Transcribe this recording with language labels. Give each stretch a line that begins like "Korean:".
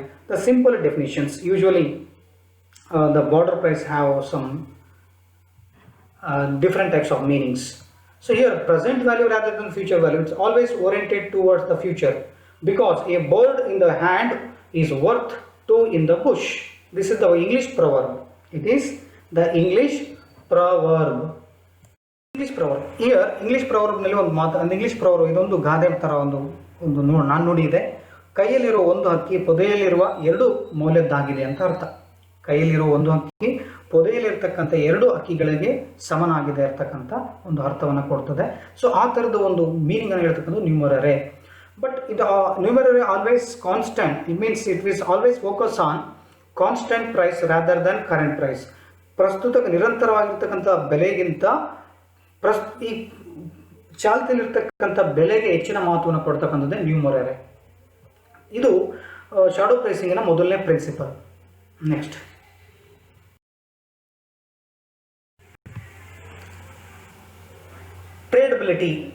English: The simple definitions. Usually the border price have some different types of meanings. So here present value rather than future value, it's always oriented towards the future, because a bird in the hand is worth two in the bush. This is the English proverb. It is the English proverb. Here English proverb
Kannada: ನಲ್ಲಿ ಒಂದು ಮಾತು, ಒಂದು English ಪ್ರವರ್ಬ್, ಇದೊಂದು ಗಾದೆ ತರ ಒಂದು ನಾನು ನೋಡಿದೆ. ಕೈಯಲ್ಲಿರೋ ಒಂದು ಹಕ್ಕಿ ಪೊದೆಯಲ್ಲಿರುವ ಎರಡು ಮೌಲ್ಯದ್ದಾಗಿದೆ ಅಂತ ಅರ್ಥ. ಕೈಯಲ್ಲಿರೋ ಒಂದು ಹಕ್ಕಿ ಪೊದೆಯಲ್ಲಿರ್ತಕ್ಕಂಥ ಎರಡು ಹಕ್ಕಿಗಳಿಗೆ ಸಮನಾಗಿದೆ ಇರ್ತಕ್ಕಂಥ ಒಂದು ಅರ್ಥವನ್ನು ಕೊಡ್ತದೆ. ಸೊ ಆ ಥರದ ಒಂದು ಮೀನಿಂಗ್ ಅನ್ನು ಹೇಳ್ತಕ್ಕಂಥ ನ್ಯೂಮರರೆ. ಬಟ್ ಇದು ನ್ಯೂಮರರೆ
English: Always constant. It means it was always focus on constant price rather than current price.
Kannada: ಪ್ರಸ್ತುತ ನಿರಂತರವಾಗಿರ್ತಕ್ಕಂಥ ಬೆಲೆಗಿಂತ ಈ ಚಾಲ್ತಿಯಲ್ಲಿರ್ತಕ್ಕಂಥ ಬೆಲೆಗೆ ಹೆಚ್ಚಿನ ಮಹತ್ವವನ್ನು ಕೊಡ್ತಕ್ಕಂಥದ್ದೇ ನ್ಯೂಮರರೆ. ಇದು ಶಾಡೋ ಪ್ರೈಸಿಂಗಿನ ಮೊದಲನೇ ಪ್ರಿನ್ಸಿಪಲ್.
English: Next tradability.